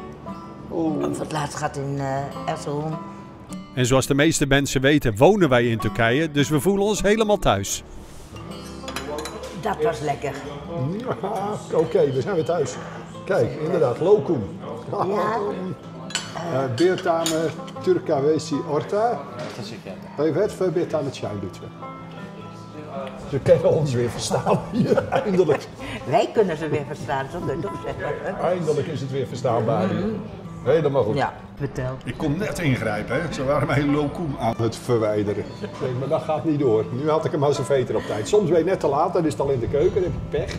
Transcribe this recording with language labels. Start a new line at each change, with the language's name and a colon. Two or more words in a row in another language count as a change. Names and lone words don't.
Dutch: Oh. Voor het laatst gaat in Erzurum. En zoals de meeste mensen weten, wonen wij in Turkije. Dus we voelen ons helemaal thuis. Dat was lekker. Ja, oké, we zijn weer thuis. Kijk, inderdaad, lokum. Ja.
Turkish: Bir tane Türk kahvesi orta. Evet, ve bir tane çay lütfen.
Dutch: Ze kunnen ons weer verstaan hier, eindelijk. Wij kunnen ze weer verstaan, zo kun je toch zeggen. Eindelijk is het weer verstaanbaar hier. Helemaal goed. Ja, vertel. Ik kon net ingrijpen, hè. Ze waren mijn lokum aan het verwijderen. Nee, maar dat gaat niet door. Nu had ik hem als een veter op tijd. Soms ben je net te laat, dan is het al in de keuken, dan heb je pech.